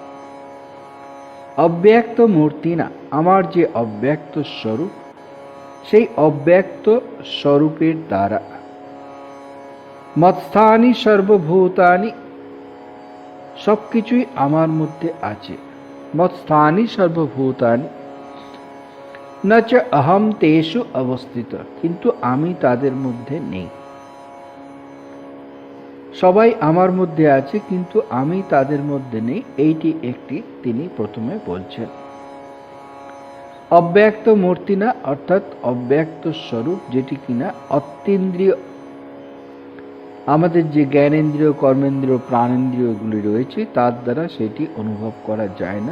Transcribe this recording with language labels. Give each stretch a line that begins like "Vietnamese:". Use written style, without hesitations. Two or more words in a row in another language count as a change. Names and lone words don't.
Bangla: অব্যক্ত মূর্তি না, আমার যে অব্যক্ত স্বরূপ, সেই অব্যক্ত স্বরূপের দ্বারা
Sanskrit: মৎস্থানি সর্বভূতানি,
Bangla: সব কিছুই আমার মধ্যে আছে।
Sanskrit: মৎস্থানি সর্বভূতানি ন চ অহম তেষু অবস্থিত,
Bangla: কিন্তু আমি তাদের মধ্যে নেই। সবাই আমার মধ্যে আছে, কিন্তু আমি তাদের মধ্যে নেই। এইটি একটি তিনি প্রথমে বলছেন। অব্যক্ত মূর্তি না, অর্থাৎ অব্যক্ত স্বরূপ, যেটি কিনা অতীন্দ্রিয়, আমাদের যে জ্ঞানেন্দ্রিয়, কর্মেন্দ্রিয়, প্রাণেন্দ্রিয়গুলি রয়েছে, তার দ্বারা সেটি অনুভব করা যায় না।